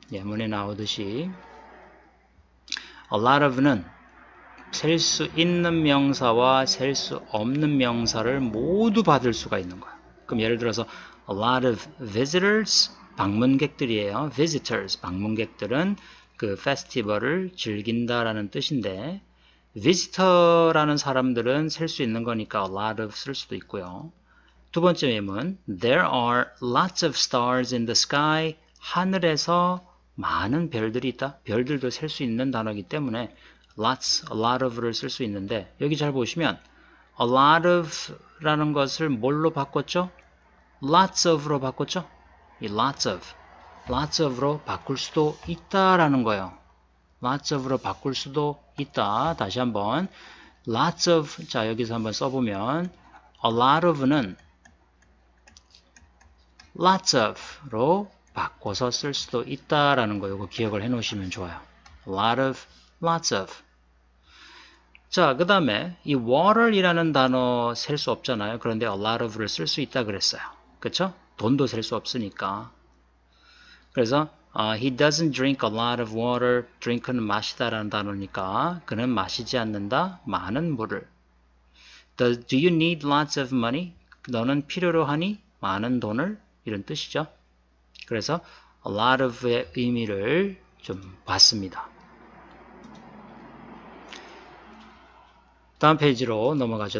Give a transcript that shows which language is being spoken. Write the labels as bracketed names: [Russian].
[Korean] 예문에 나오듯이 a lot of는 셀 수 있는 명사와 셀 수 없는 명사를 모두 받을 수가 있는 거야. 그럼 예를 들어서 a lot of visitors, 방문객들이에요. visitors, 방문객들은 그 페스티벌을 즐긴다라는 뜻인데 visitor라는 사람들은 셀 수 있는 거니까 a lot of 쓸 수도 있고요. 두 번째 예문 [English] There are lots of stars in the sky. [Korean] 하늘에서 많은 별들이 있다. 별들도 셀 수 있는 단어이기 때문에 lots, a lot of를 쓸 수 있는데 여기 잘 보시면 a lot of라는 것을 뭘로 바꿨죠? lots of로 바꿨죠? 이 lots of로 바꿀 수도 있다라는 거예요. lots of로 바꿀 수도 있다. 다시 한번 lots of, 자 여기서 한번 써보면 a lot of는 lots of로 바꿔서 쓸 수도 있다라는 거 이거 기억을 해 놓으시면 좋아요. [English] a lot of, lots of. [Korean] 자, 그 다음에 이 water이라는 단어 셀 수 없잖아요. 그런데 a lot of를 쓸 수 있다 그랬어요. 그쵸? 돈도 셀 수 없으니까. 그래서 [English] he doesn't drink a lot of water. [Korean] drink는 마시다라는 단어니까 그는 마시지 않는다. 많은 물을. [English] Do you need lots of money? [Korean] 너는 필요로 하니? 많은 돈을? 이런 뜻이죠. 그래서 a lot of의 의미를 좀 봤습니다. 다음 페이지로 넘어가죠.